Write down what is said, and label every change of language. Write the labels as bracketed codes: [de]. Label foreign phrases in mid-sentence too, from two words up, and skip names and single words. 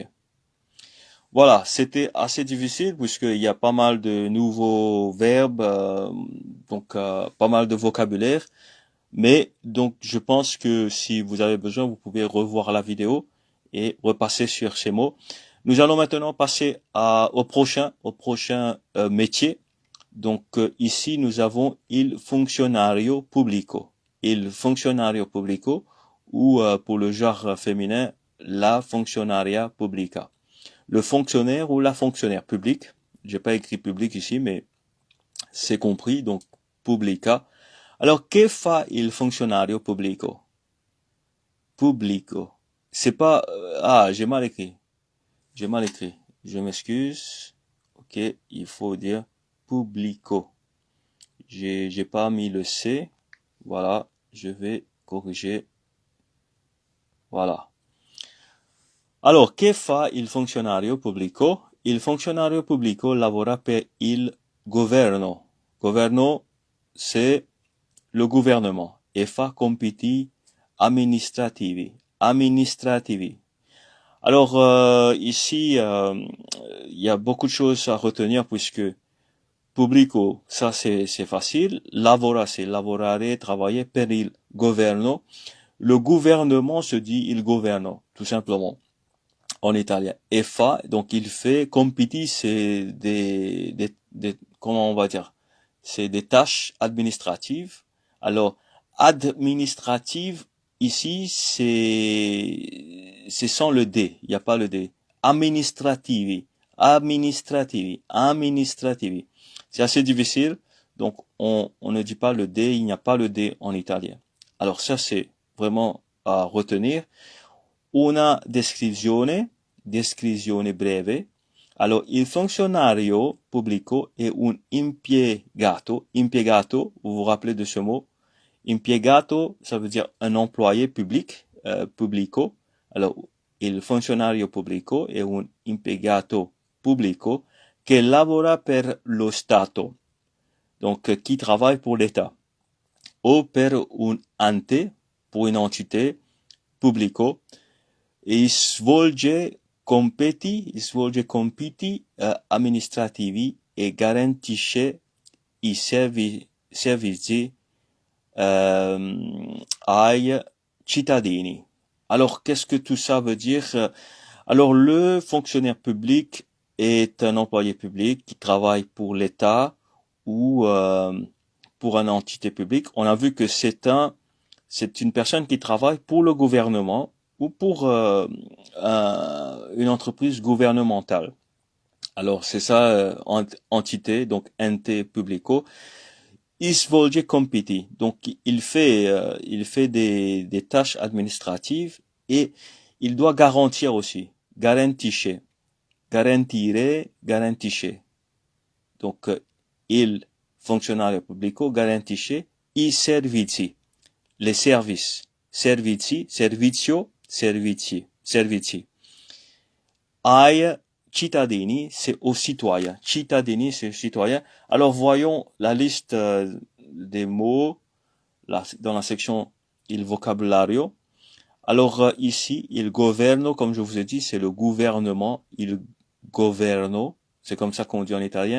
[fr] Voilà, c'était assez difficile puisqu'il y a pas mal de nouveaux verbes, donc pas mal de vocabulaire. Mais donc je pense que si vous avez besoin, vous pouvez revoir la vidéo et repasser sur ces mots. Nous allons maintenant passer au prochain métier. Donc ici nous avons [it] il funzionario pubblico. Il funzionario pubblico [fr] ou pour le genre féminin [it] la funzionaria pubblica. [fr] Le fonctionnaire ou la fonctionnaire public. J'ai pas écrit public ici, mais c'est compris. Donc pubblica. [it] Alors, che fa il funzionario pubblico? Pubblico. [fr] C'est pas, j'ai mal écrit. J'ai mal écrit. Je m'excuse. Ok, il faut dire pubblico. J'ai pas mis le C. Voilà, je vais corriger. Voilà. Alors, [it] che fa il funzionario pubblico? Il funzionario pubblico lavora per il governo. Governo, [fr] c'est le gouvernement. [it] E fa compiti amministrativi. Amministrativi. [fr] Alors, ici, il y a beaucoup de choses à retenir puisque pubblico, ça c'est facile. Lavora, c'est lavorare, travailler [it] per il governo. [fr] Le gouvernement se dit [it] il governo, [fr] tout simplement, en italien. [it] E fa, [fr] donc il fait, compiti, c'est comment on va dire, c'est des tâches administratives. Alors, administrative, ici, c'est sans le D. Il n'y a pas le D. [it] Amministrativi. Amministrativi. Amministrativi. [fr] C'est assez difficile. Donc, on ne dit pas le D. Il n'y a pas le D en italien. Alors, ça, c'est vraiment à retenir. [it] Una descrizione breve. Alors, il funzionario pubblico è un impiegato. Impiegato, [fr] vous vous rappelez de ce mot? Impiegato, ça veut dire un employé public, [it] pubblico. Alors, il funzionario pubblico è un impiegato pubblico che lavora per lo Stato. [fr] Donc, qui travaille pour l'État. [it] O per un ente, [fr] pour une entité, [it] pubblico. E svolge compiti amministrativi e garantisce i servizi ai cittadini. [fr] Alors, qu'est-ce que tout ça veut dire? Alors, le fonctionnaire public est un employé public qui travaille pour l'État ou pour une entité publique. On a vu que c'est une personne qui travaille pour le gouvernement ou pour une entreprise gouvernementale. Alors c'est ça, entité, donc [it] ente publico. Il svolge compiti, [fr] donc il fait des tâches administratives et il doit garantir aussi, [it] garantisce, garantire, garantisce. Donc il funzionario pubblico garantisce i servizi, [fr] les services, [it] servizi, servizio, servizi. Ai cittadini, [fr] c'est aux citoyens. Cittadini, c'est citoyens. Alors voyons la liste des mots dans la section [it] il vocabulario. [fr] Alors ici, [it] il governo, [fr] comme je vous ai dit, c'est le gouvernement, [it] il governo, [fr] c'est comme ça qu'on dit en italien.